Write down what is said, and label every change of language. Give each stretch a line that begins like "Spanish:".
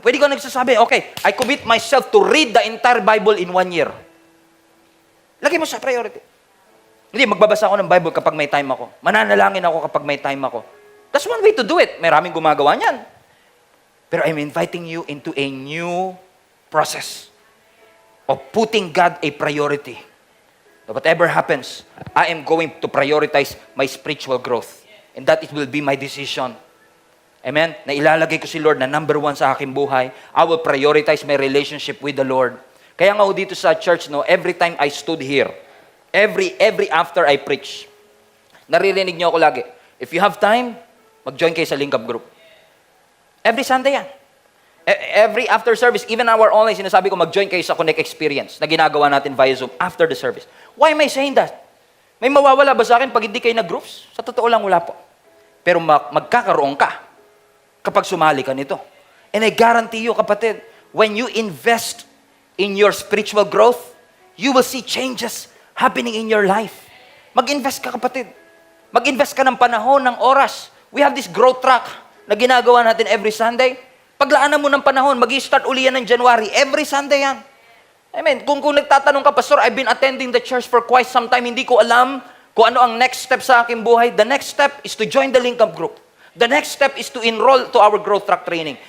Filipino: Pwede ko nagsasabi,
English: okay, I commit myself to read the entire Bible in 1 year.
Filipino: Lagay mo sa priority. Hindi, magbabasa ako ng Bible kapag may time ako. Mananalangin ako kapag may time ako.
English: That's one way to do it.
Filipino: Maraming gumagawa niyan.
English: Pero I'm inviting you into a new process of putting God a priority. So whatever happens, I am going to prioritize my spiritual growth. And that it will be my decision.
Filipino: Amen? Na ilalagay ko si Lord na number 1 sa aking buhay.
English: I will prioritize my relationship with the Lord.
Filipino: Kaya nga dito sa church,
English: no, every time I stood here, every after I preach,
Filipino: naririnig niyo ako lagi,
English: if you have time,
Filipino: mag-join kayo sa link up group.
English: Every Sunday yan. Every after service, even our online,
Filipino: sinasabi ko, mag-join kayo sa Connect Experience na ginagawa natin
English: via Zoom after the service. Why am I saying that?
Filipino: May mawawala ba sa akin pag hindi kayo nag-groups? Sa totoo lang, wala po. Pero magkakaroon ka kapag sumali ka nito.
English: And I guarantee you, kapatid, when you invest in your spiritual growth, you will see changes happening in your life.
Filipino: Mag-invest ka, kapatid. Mag-invest ka ng panahon, ng oras.
English: We have this growth track
Filipino: na ginagawa natin every Sunday. Paglaanan mo ng panahon, mag-i-start uli yan ng January. Every Sunday yan. Amen. Kung nagtatanong ka,
English: Pastor, I've been attending the church for quite some time.
Filipino: Hindi ko alam kung ano ang next step sa aking buhay.
English: The next step is to join the link up group. The next step is to enroll to our growth track training.